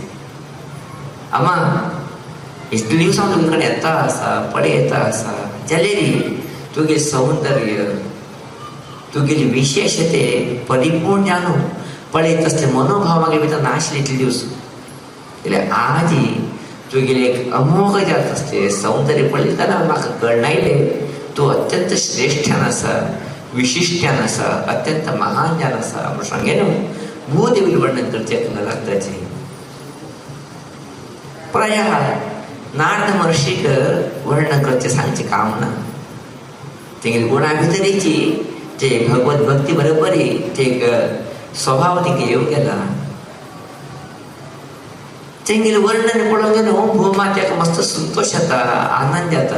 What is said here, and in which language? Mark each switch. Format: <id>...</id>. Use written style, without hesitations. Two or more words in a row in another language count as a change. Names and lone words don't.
<kok>अम्मा इतले दिवसां तुजे कडेन येता आसा पळयता आसा जाल्यार तुगे सौंदर्य तुगेली विशेषते परिपूर्ण जाणू पळयत असले मनोभाव मागे भितर नाशिल्ले इतले दिवस. जाल्यार आज तुगेले एक अमोघ जात असले सौंदर्य पळयतना म्हाका कळनायलें तूं अत्यंत श्रेष्ठान आसा, विशिश्टान आसा, अत्यंत महान जान आसा म्हूण सांगेन भूदेवी वर्णन करचें लागताचें. प्रायः नारद महर्षीक वर्णन करचें सांगचें काम ना. तेंगेली गुणा भितरीची जे भगवत भक्ती बरोबरी ते स्वभाव तिका येवं गेला. तेंगेले वर्णन पळोवंक गेलो भूमात्याक मस्त संतोष जाता, आनंद जाता.</kok>